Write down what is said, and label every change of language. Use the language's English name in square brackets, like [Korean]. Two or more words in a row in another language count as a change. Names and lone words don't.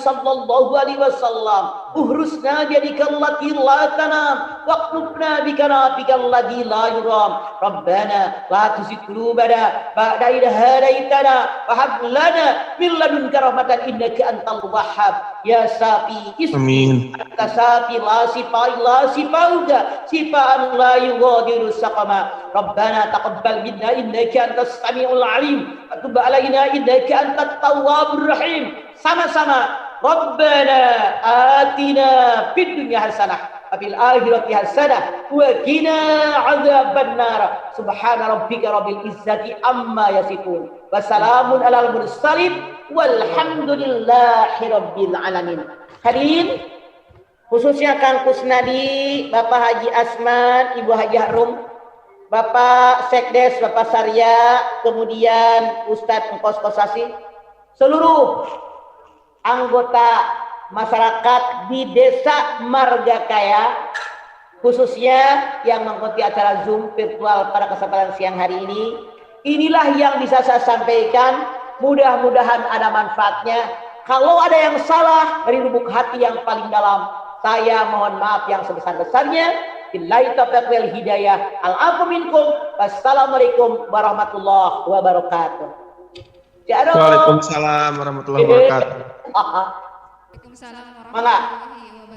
[Arabic] محمد صلى الله عليه وسلم احرسنا بيدك التي لا تنام واكتبنا بكنفك الذي لا يرام ربنا لا تزغ قلوبنا بعد إذ هديتنا وهب لنا من لدنك رحمة إنك أنت الوهاب يا شافي اسمي أنت شافي لا شفاؤك شفاء لا يغادر سقما ربنا تقبل منا إنك أنت السميع العليم وتب علينا إنك أنت التواب الرحيم. Sama-sama ربنا آتنا في الدنيا حسنة وفي الآخرة حسنة وقنا عذاب النار سبحان ربك رب العزة عما يصفون وسلام على المرسلين والحمد لله رب العالمين. [Indonesian] Hadirin, khususnya Kang Kusnadi, Bapak Haji Asman, Ibu Haji Harum, Bapak Sekdes, Bapak Sarya, kemudian Ustadz Engkos Kosasi, seluruh anggota masyarakat di Desa Margakaya, khususnya yang mengikuti acara Zoom virtual pada kesempatan siang hari ini. Inilah yang bisa saya sampaikan, mudah-mudahan ada manfaatnya. Kalau ada yang salah dari lubuk hati yang paling dalam, saya mohon maaf yang sebesar-besarnya. [Arabic] بالله التوفيق والهداية. العفو منكم. والسلام عليكم ورحمة الله وبركاته. وعليكم السلام ورحمة الله وبركاته. وعليكم السلام ورحمة الله وبركاته.